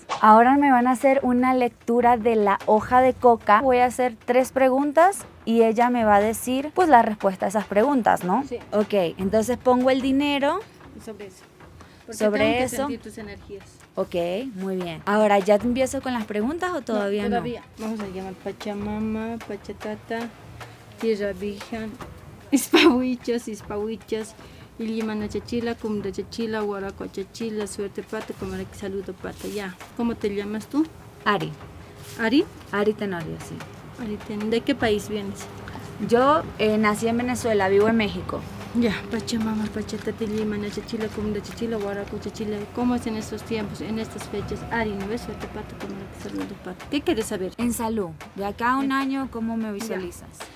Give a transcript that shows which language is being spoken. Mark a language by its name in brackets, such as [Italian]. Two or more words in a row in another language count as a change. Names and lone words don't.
[Spanish] Ahora me van a hacer una lectura de la hoja de coca. Voy a hacer 3 preguntas y ella me va a decir pues la respuesta a esas preguntas, ¿no? Sí. Ok, entonces pongo el dinero. Y sobre eso. Porque Sobre tengo que eso. sentir tus energías. Ok, muy bien. Ahora, ¿ya empiezo con las preguntas o todavía no? Todavía. Vamos a llamar Pachamama, Pachatata, Tierra Virgen, Ispahuichas, Ilimana Chachila, Cumda Chachila, Huaraco Chachila, Suerte Pata, Comara que Saludo Pata. Ya. ¿Cómo te llamas tú? Ari. ¿Ari? Ari Tenorio, sí. ¿De qué país vienes? Yo nací en Venezuela, vivo en México. Ya, Pachamama, Pachatata, Ilimana Chachila, Cumda Chachila, Huaraco Chachila. ¿Cómo es en estos tiempos, en estas fechas? Ari, ¿no ves? Suerte Pata, Comara que Saludo Pata. ¿Qué quieres saber? En salud. De acá a un año, ¿cómo me visualizas?